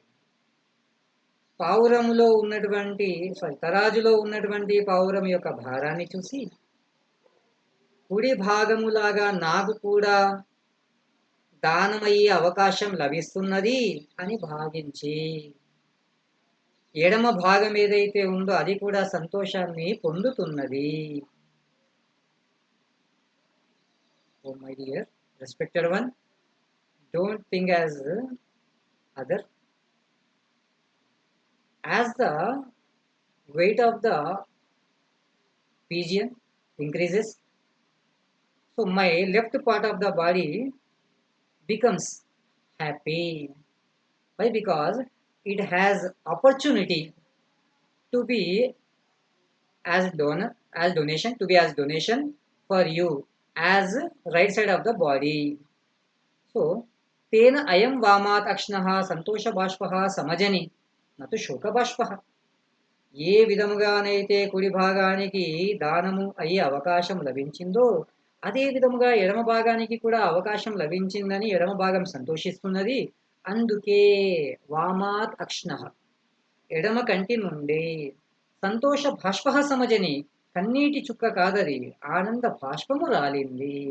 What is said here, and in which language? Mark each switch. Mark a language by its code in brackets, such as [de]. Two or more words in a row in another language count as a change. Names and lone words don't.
[te] పావురములో ఉన్నటువంటి తరాజులో ఉన్నటువంటి పావురం యొక్క భారాన్ని చూసి కుడి భాగములాగా నాకు కూడా దానమయ్యే అవకాశం లభిస్తున్నది అని భావించి ఎడమ భాగం ఏదైతే ఉందో అది కూడా సంతోషాన్ని పొందుతున్నది. [en] O my dear respected one, don't think as other. As the weight of the pigeon increases, so my left part of the body becomes happy. Why? Because it has opportunity to be as donation, to be as donation for you as right side of the body. [sa] So tena ayam vamat akshnah santosha bashpah samajani నతు శోకబాష్ప. [te] ఏ విధముగానైతే కుడి భాగానికి దానము అయ్యే అవకాశం లభించిందో అదే విధముగా ఎడమ భాగానికి కూడా అవకాశం లభించిందని ఎడమ భాగం సంతోషిస్తున్నది. అందుకే [sa] వామాత్ అక్ష్ణ, [te] ఎడమ కంటి నుండి [sa] సంతోష బాష్ప సమజని, [te] కన్నీటి చుక్క కాదది, ఆనంద బాష్పము రాలింది.